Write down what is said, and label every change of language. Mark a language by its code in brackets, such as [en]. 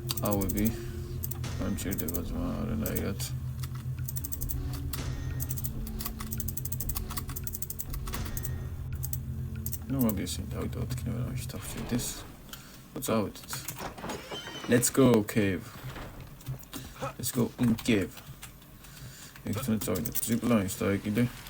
[ka] ავები არ მჭირდება ძმა არანაირად. ნუ მოდი ისინი დავიდოთ იქნება რამეში თავშედეს. წავედით. [en] Let's go cave. Let's go in cave. [ka] ეგრეთ წავიდეთ ზიპლაინს დაეკიდე.